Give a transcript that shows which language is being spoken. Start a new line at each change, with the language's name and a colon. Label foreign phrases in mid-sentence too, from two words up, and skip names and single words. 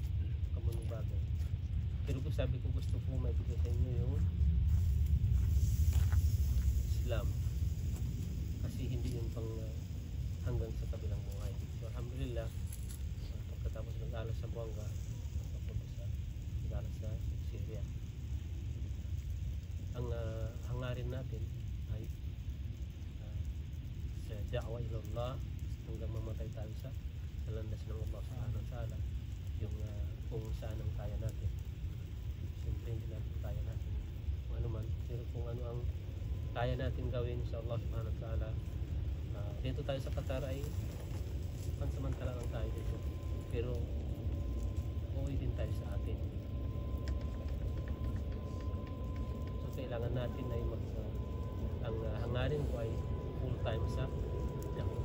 Filipino: Pero kung sabi ko gusto ko maibigay sa inyo yung Islam kasi hindi yun pang hanggang sa kabilang buhay. So alhamdulillah, pagkatapos nag-aaral sa Zamboanga, nag-aaral sa Syria, ang hangarin natin ay sa
Arabic: الدعوة إلى الله
Filipino: hanggang mamatay tayo sa landas ng Allah
Arabic: سبحانه وتعالى,
Filipino: yung kung saan ang kaya natin. Siyempre hindi natin kaya natin kung ano man, pero kung ano ang kaya natin gawin sa Allah
Arabic: سبحانه وتعالى,
Filipino: dito tayo sa Qatar ay pansamantala lang tayo dito, pero uuwi din tayo sa atin. So kailangan natin ay ang hangarin ko ay
English: full time
Filipino: sa da'wah.